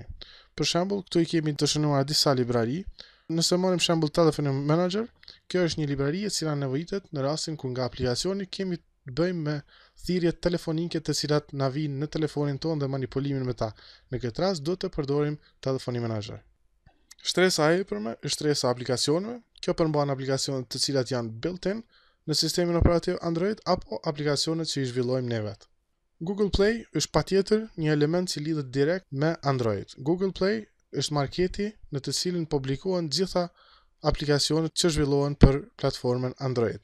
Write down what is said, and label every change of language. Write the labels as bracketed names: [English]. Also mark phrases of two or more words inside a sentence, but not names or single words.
[Albanian] Për shembull, këtu i kemi të shënuar disa librari. Nëse marrim shembull Telephone Manager, kjo është një librari e cila nevojitet në rastin ku nga aplikacioni kemi të bëjmë me thirrjet telefonike të cilat na vijnë në telefonin tonë dhe manipulimin me ta. Në këtë rast do të përdorim Telephone Manager. Shtresa e epërme është shtresa e aplikacioneve. Kjo përmban aplikacionet të cilat janë built-in në sistemin operativ Android apo aplikacionet që i zhvillojmë ne vetë. Google Play është patjetër një element që lidhet direkt me Android. Google Play është marketi në të cilin publikohen gjitha aplikacionet që zhvillohen për platformën Android.